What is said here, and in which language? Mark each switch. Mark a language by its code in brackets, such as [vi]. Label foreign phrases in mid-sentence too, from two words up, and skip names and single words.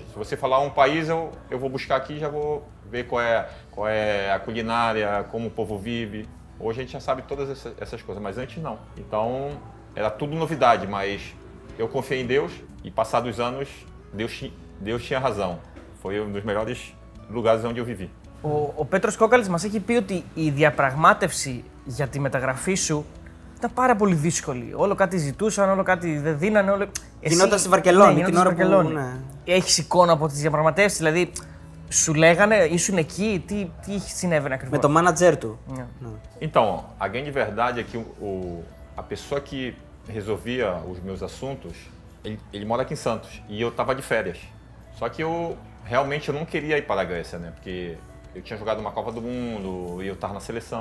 [pt] Se você falar um país, eu vou buscar aqui e já vou ver qual é a culinária, como o povo vive. Hoje a gente já sabe todas essas coisas, mas antes não. Então era tudo novidade, mas eu confiei em Deus e passados os anos Deus tinha razão. Foi um dos melhores lugares onde eu vivi. [el] Ο Πέτρος Κόκαλης μας έχει πει ότι η διαπραγμάτευση για τη μεταγραφή σου ήταν πάρα πολύ δύσκολη. Όλο κάτι ζητούσαν, όλο κάτι δεν δίνανε. Γινόταν στη Βαρκελόνη, την ώρα που. Ναι. Έχεις εικόνα από τις διαπραγματεύσεις, δηλαδή σου λέγανε, ήσουν εκεί, τι συνέβαινε ακριβώς? Με το μάνατζερ του. [pt] Então, a grande verdade é que a pessoa que resolvia os meus assuntos, ele mora aqui em Santos e eu estava de férias. Só que realmente eu não queria ir para a Grécia, né? Porque eu tinha jogado uma Copa do Mundo e eu estava na seleção.